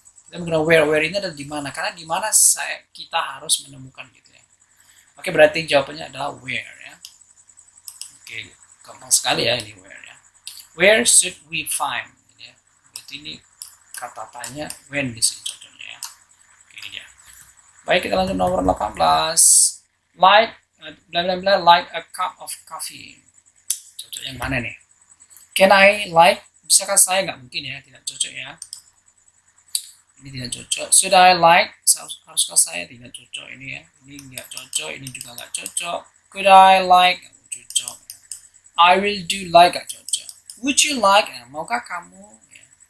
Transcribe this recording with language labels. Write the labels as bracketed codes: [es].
[id] Kita menggunakan where ini adalah di mana, karena di mana kita harus menemukan, gitu ya. Oke, berarti jawabannya adalah where, ya. Oke, gampang sekali ya ini where, ya. [en] Where should we find, [id] ya. Berarti ini kata tanya when di sini contohnya, ya. Oke, ini dia. Baik, kita lanjut nomor 18. [en] Like bla bla bla, like a cup of coffee. [id] Cocok yang mana nih? [en] Can I like? [id] Bisakah saya? Nggak mungkin ya, tidak cocok ya. Ini tidak cocok. [en] Should I like? [id] Haruskah saya? Tidak cocok ini ya. Ini nggak cocok, ini juga nggak cocok. [en] Could I like? [id] Nggak cocok. [en] I will do like, [id] nggak cocok. [en] Would you like? [id] Maukah kamu? Ya.